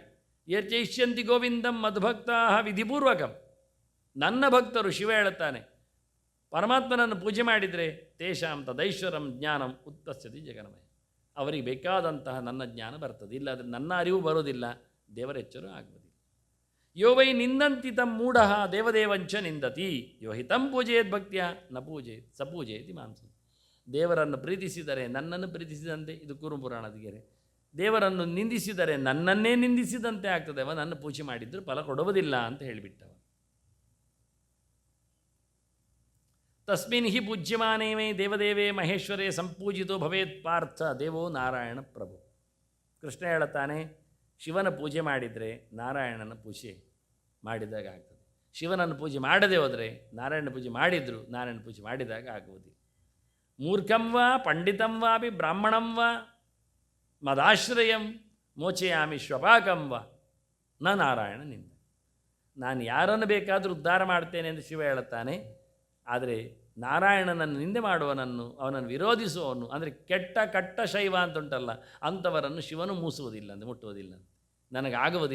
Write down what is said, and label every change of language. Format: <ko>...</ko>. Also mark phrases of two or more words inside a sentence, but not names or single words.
<sa>ಯರ್ಚೈಷ್ಯಂತಿ ಗೋವಿಂದಂ ಮದ್ಭಕ್ತಾ ವಿಧಿಪೂರ್ವಕಂ.</sa> <kn>ನನ್ನ ಭಕ್ತರು, ಶಿವ ಹೇಳುತ್ತಾನೆ, ಪರಮಾತ್ಮನನ್ನು ಪೂಜೆ ಮಾಡಿದರೆ</kn> <sa>ತೇಷಾಂ ತದೈಶ್ವರಂ ಜ್ಞಾನಂ ಉತ್ತಸ್ಯತಿ ಜಗನ್ಮಯ.</sa> <kn>ಅವರಿಗೆ ಬೇಕಾದಂತಹ ನನ್ನ ಜ್ಞಾನ ಬರ್ತದೆ, ಇಲ್ಲಾದರೆ ನನ್ನ ಅರಿವು ಬರೋದಿಲ್ಲ, ದೇವರ ಎಚ್ಚರ ಆಗುವುದಿಲ್ಲ.</kn> <sa>ಯೋ ವೈ ನಿಂದಂತಿ ತಂ ಮೂಢ ದೇವದೇವಂಚ ನಿಂದತಿ ಯೋ ಹಿ ತಂ ಪೂಜೆಯದ್ ಭಕ್ತಿಯ ನ ಪೂಜೆಯತ್ ಸ ಪೂಜೆಯತಿ ಮಾಂಸ.</sa> <kn>ದೇವರನ್ನು ಪ್ರೀತಿಸಿದರೆ ನನ್ನನ್ನು ಪ್ರೀತಿಸಿದಂತೆ, ಇದು ಕುರುಪುರಾಣದ ಗೆರೆ. ದೇವರನ್ನು ನಿಂದಿಸಿದರೆ ನನ್ನನ್ನೇ ನಿಂದಿಸಿದಂತೆ ಆಗ್ತದೆ. ಅವ ನನ್ನ ಪೂಜೆ ಮಾಡಿದ್ರು ಫಲ ಕೊಡುವುದಿಲ್ಲ ಅಂತ ಹೇಳಿಬಿಟ್ಟವ.</kn> <sa>ತಸ್ಮಿನ್ ಹಿ ಪೂಜ್ಯಮಾನೇ ಮೇ ದೇವದೇವೇ ಮಹೇಶ್ವರೇ ಸಂಪೂಜಿತೋ ಭವೇತ್ ಪಾರ್ಥ ದೇವೋ ನಾರಾಯಣ ಪ್ರಭು.</sa> <kn>ಕೃಷ್ಣ ಹೇಳುತ್ತಾನೆ, ಶಿವನ ಪೂಜೆ ಮಾಡಿದರೆ ನಾರಾಯಣನ ಪೂಜೆ ಮಾಡಿದಾಗ ಆಗ್ತದೆ. ಶಿವನನ್ನು ಪೂಜೆ ಮಾಡದೆ ಹೋದರೆ ನಾರಾಯಣ ಪೂಜೆ ಮಾಡಿದರೂ ನಾರಾಯಣ ಪೂಜೆ ಮಾಡಿದಾಗ ಆಗುವುದಿಲ್ಲ.</kn> <sa>ಮೂರ್ಖಂ ವಾ ಪಂಡಿತಂ ವಾಪಿ ಬ್ರಾಹ್ಮಣಂ ವಾ ಮದಾಶ್ರಯಂ ಮೋಚಯಾಮಿ ಶ್ವಪಾಕಂ ವಾ ನ ನಾರಾಯಣನಿಂದ.</sa> <kn>ನಾನು ಯಾರನ್ನು ಬೇಕಾದರೂ ಉದ್ಧಾರ ಮಾಡ್ತೇನೆ ಎಂದು ಶಿವ ಹೇಳುತ್ತಾನೆ. ಆದರೆ ನಾರಾಯಣನನ್ನು ನಿಂದೆ ಮಾಡುವನನ್ನು, ಅವನನ್ನು ವಿರೋಧಿಸುವವನು, ಅಂದರೆ ಕಟ್ಟ ಶೈವ ಅಂತ ಉಂಟಲ್ಲ, ಅಂಥವರನ್ನು ಶಿವನು ಮೂಸುವುದಿಲ್ಲ ಅಂತ, ಮುಟ್ಟುವುದಿಲ್ಲ ಅಂತ, ನನಗಾಗುವುದಿಲ್ಲ ಅಂತ.</kn>